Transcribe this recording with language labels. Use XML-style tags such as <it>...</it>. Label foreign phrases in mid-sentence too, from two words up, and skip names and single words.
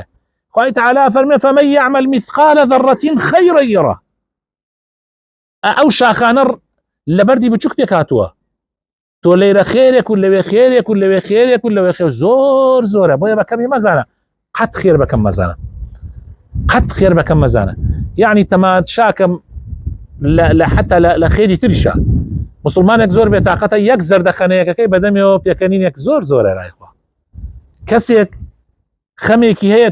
<ckb>خوای تعالی فەرمێ</ckb> <ar>فمن يعمل مثقال ذرة خيرا يره.</ar> <ckb>ئەو شاخانە لە بەردی بچووک پێک هاتووە، تۆ لێرە خێرێک و لەوێ خێرێک و لەوێ خێرێک و لەوێ خێر زۆرە، بۆیە بەکەمی مەزانە، قەت خێر بەکەم مەزانە، قەت خێر بەکەم مەزانە. یعنی تەماشاکەم لە حتا لە خێری تریشە، مسلمانێک زۆر بێتاقەتە یەک زەردەخەنەیەکەکەی بەدەمێەوە پێکەنینێک زۆرە لایخوا، کەسێک خەمێکی هەیە</ckb>